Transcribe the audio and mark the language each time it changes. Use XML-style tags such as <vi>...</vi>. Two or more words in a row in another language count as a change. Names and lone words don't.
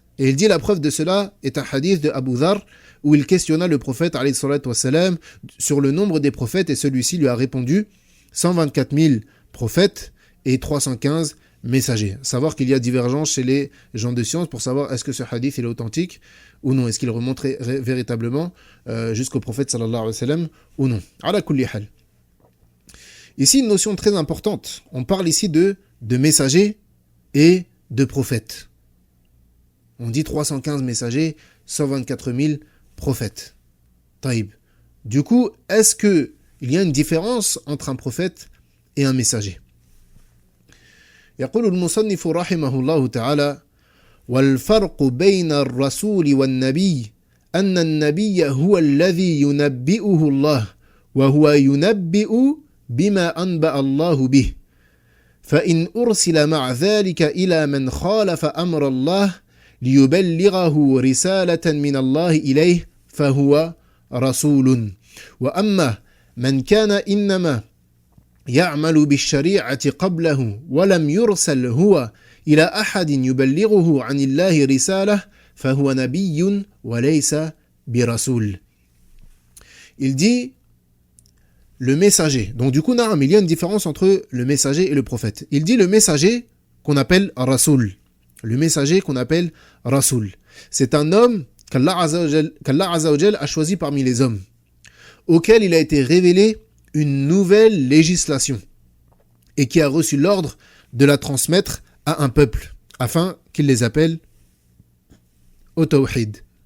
<fr>Et il dit la preuve de cela est un hadith de Abu Dhar où il questionna le prophète</fr> <ar>عليه الصلاة والسلام</ar> <fr>sur le nombre des prophètes et celui-ci lui a répondu 124 000 prophètes et 315 messagers. Savoir qu'il y a divergence chez les gens de science pour savoir est-ce que ce hadith est authentique ou non, est-ce qu'il remonte véritablement jusqu'au prophète</fr> <ar>صلى الله عليه وسلم</ar> <fr>ou non.</fr> <ar>على كل حال.</ar> <fr>Ici, une notion très importante. On parle ici de messagers et de prophètes. On dit 315 messagers, 124 000 prophètes. Taïb. Du coup, est-ce qu'il y a une différence entre un prophète et un messager?</fr> <ar>يقول المصنف رحمه الله تعالى: والفرق بين الرسول والنبي أن النبي هو الذي ينبئه الله وهو ينبئ بما أنبأ الله به فإن أرسل مع ذلك إلى من خالف أمر الله ليبلغه رسالة من الله إليه فهو رسول وأما من كان إنما يعمل بالشريعة قبله ولم يرسل هو إلى أحد يبلغه عن الله رسالة فهو نبي وليس برسول.</ar> <fr>Il dit le messager. Donc du coup, il y a une différence entre le messager et le prophète. Il dit le messager qu'on appelle Rasoul. Le messager qu'on appelle Rasoul. C'est un homme qu'Allah</fr> <ar>عز وجل</ar> <fr>a choisi parmi les hommes, auquel il a été révélé une nouvelle législation et qui a reçu l'ordre de la transmettre à un peuple afin qu'il les appelle au tawhid.</fr>